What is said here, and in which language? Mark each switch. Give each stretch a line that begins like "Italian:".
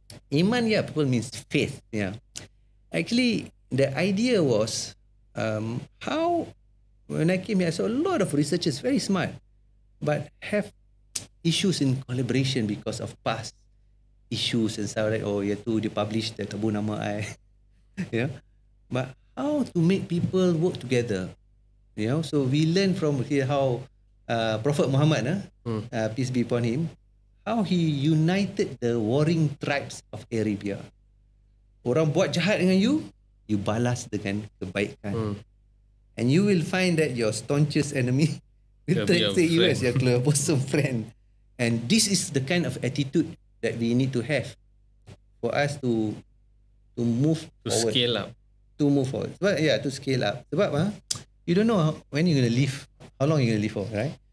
English: Iman, people means faith. Yeah. Actually, the idea was how when I came here, I saw a lot of researchers very smart, but have issues in collaboration because of past issues and stuff like,
Malay: dia publish dia tabu nama I.
English: But how to make people work together? So we learn from here how Prophet Muhammad, peace be upon him, how he united the warring tribes of Arabia.
Malay: Orang buat jahat dengan you balas dengan kebaikan.
English: And you will find that your staunchest enemy will take you as your close bosom friend. And this is the kind of attitude that we need to have for us to move forward. Scale up. To move forward. But to scale up. Sebab you don't know when you're going to live, how long you're going to live for, right?